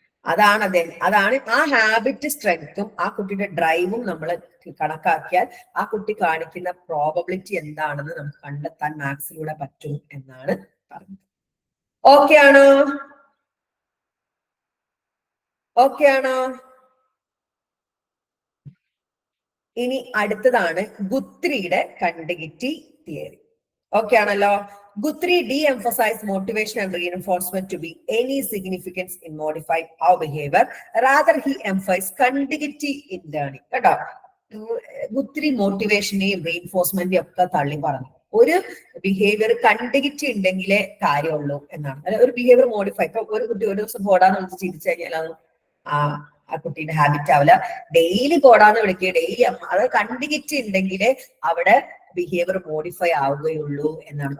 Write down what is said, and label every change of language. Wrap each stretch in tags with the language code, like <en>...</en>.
<ml>അതാണ് ആ ഹാബിറ്റ് സ്ട്രെങ്ത്തും ആ കുട്ടിയുടെ ഡ്രൈവും നമ്മൾ കണക്കാക്കിയാൽ ആ കുട്ടി കാണിക്കുന്ന പ്രോബബിലിറ്റി എന്താണെന്ന് നമുക്ക് കണ്ടെത്താൻ മാത്സിലൂടെ പറ്റും എന്നാണ് പറഞ്ഞത്. ഓക്കെ ആണോ? ഓക്കെ ആണോ? ഇനി അടുത്തതാണ് ഗുത്രിയുടെ കണ്ടിഗിറ്റി തിയറി. ഓക്കെ ആണല്ലോ?</ml> <en>Guthrie de-emphasized motivation and reinforcement to be any significance in modifying our behavior. Rather, he emphasized contiguity in learning.</en> <ml>കേട്ടോ, ഗുത്രി മോട്ടിവേഷനെയും റീഇൻഫോഴ്സ്മെന്റിനെയും ഒക്കെ തള്ളി പറഞ്ഞു. ഒരു ബിഹേവിയർ കണ്ടിഗിറ്റി ഉണ്ടെങ്കിലേ കാര്യമുള്ളൂ എന്നാണ്. അല്ലെ, ഒരു ബിഹേവിയർ മോഡിഫൈ, ഇപ്പൊ ഒരു കുട്ടി ഒരു ദിവസം പോടാന്ന് വിളിച്ച് ചിരിച്ചു കഴിഞ്ഞാൽ അത് ആ കുട്ടീന്റെ ഹാബിറ്റ് ആവില്ല. ഡെയിലി പോടാന്ന് വിളിക്കുക, ഡെയിലി അത് കണ്ടിഗിറ്റി ഉണ്ടെങ്കിലേ അവിടെ ബിഹേവിയർ മോഡിഫൈ ആവുകയുള്ളൂ എന്നാണ്.</ml>